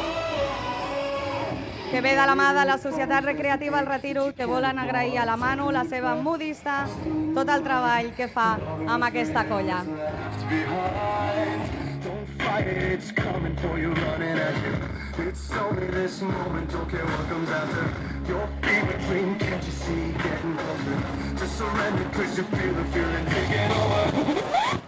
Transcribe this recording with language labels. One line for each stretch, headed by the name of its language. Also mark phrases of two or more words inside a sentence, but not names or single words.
Catalan: que ve de la mà de la Societat Recreativa El Retiro, que volen agrair a la Manu, la seva modista, tot el treball que fa amb aquesta colla.
English: It's coming for you, running at you. It's only this moment, don't care what comes after. Your favorite dream, can't you see, getting closer to surrender, 'cause you feel the feeling taking over.